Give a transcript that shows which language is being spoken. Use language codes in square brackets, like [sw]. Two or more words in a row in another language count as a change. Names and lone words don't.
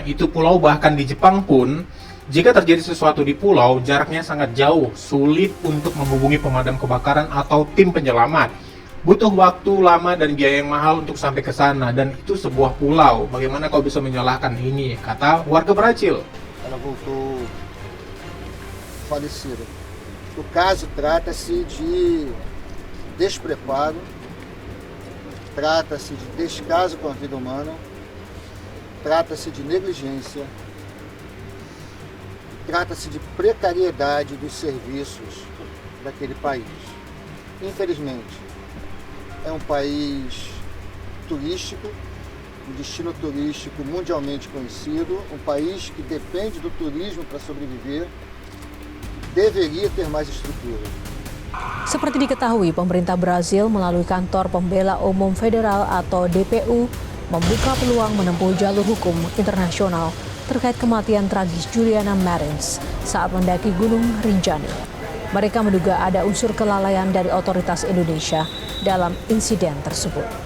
[id] Itu pulau bahkan di Jepang pun, jika terjadi sesuatu di pulau, jaraknya sangat jauh, sulit untuk menghubungi pemadam kebakaran atau tim penyelamat. Butuh waktu lama dan biaya yang mahal untuk sampai ke sana, dan itu sebuah pulau. Bagaimana kau bisa menyalahkan ini? Kata warga Brazil. [pt] Ela voltou falecida. O caso trata-se de despreparo, trata-se de descaso com a vida humana, trata-se de negligência, trata-se de precariedade dos serviços daquele país. Infelizmente, é um país turístico, um destino turístico mundialmente conhecido, um país que depende do turismo para sobreviver, deveria ter mais estrutura. [id] Seperti diketahui, pemerintah Brazil melalui Kantor Pembela Umum Federal atau DPU membuka peluang menempuh jalur hukum internasional terkait kematian tragis Juliana Martins saat mendaki Gunung Rinjani. Mereka menduga ada unsur kelalaian dari otoritas Indonesia dalam insiden tersebut.